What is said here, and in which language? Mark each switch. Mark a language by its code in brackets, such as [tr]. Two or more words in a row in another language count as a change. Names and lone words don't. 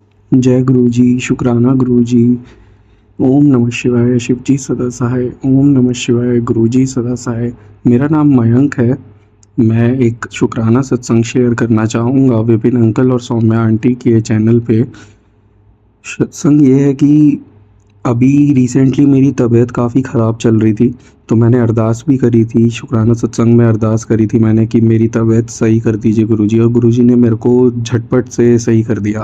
[hi] जय गुरु जी, शुक्राना गुरु जी। ओम नमः शिवाय, शिव जी सदा सहाय। ओम नमः शिवाय, गुरु जी सदा सहाय। मेरा नाम मयंक है। मैं एक शुक्राना सत्संग शेयर करना चाहूँगा विपिन अंकल और सौम्या आंटी के चैनल पे। सत्संग ये है कि अभी रिसेंटली मेरी तबीयत काफ़ी ख़राब चल रही थी, तो मैंने अरदास भी करी थी, शुक्राना सत्संग में अरदास करी थी मैंने कि मेरी तबीयत सही कर दीजिए गुरुजी, और गुरुजी ने मेरे को झटपट से सही कर दिया।